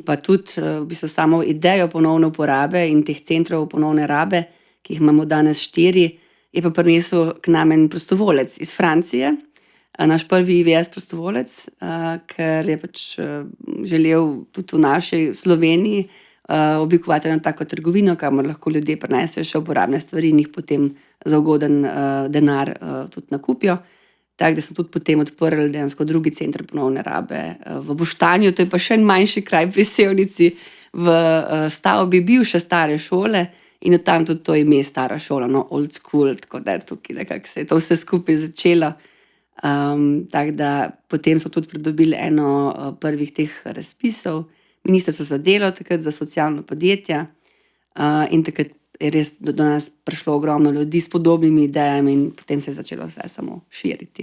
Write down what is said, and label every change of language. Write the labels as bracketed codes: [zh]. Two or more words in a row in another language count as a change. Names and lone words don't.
[sl] pa tudi v bistvu samo idejo ponovne uporabe in teh centrov ponovne rabe, ki jih imamo danes 4, je pa prinesel k nam en prostovolec iz Francije, naš prvi IVS prostovolec, ker je pač želel tudi v naši Sloveniji oblikovati eno tako trgovino, kamor lahko ljudje prinesejo še uporabne stvari in jih potem za ugoden denar tudi nakupijo. Tako da smo tudi potem odprli dejansko drugi center ponovne rabe v Boštanju, to je pa še en manjši kraj pri Sevnici, v stavbi bivše stare šole. In od tam tudi to ime stara šola, no, [en] old school, [sl] tako da tukaj nekako se je to vse skupaj začelo. Tako da potem so tudi pridobili eno prvih teh razpisov, Ministrstvo za delo, takrat za socialno podjetje. In takrat je res do nas prišlo ogromno ljudi s podobnimi idejami in potem se je začelo vse samo širiti.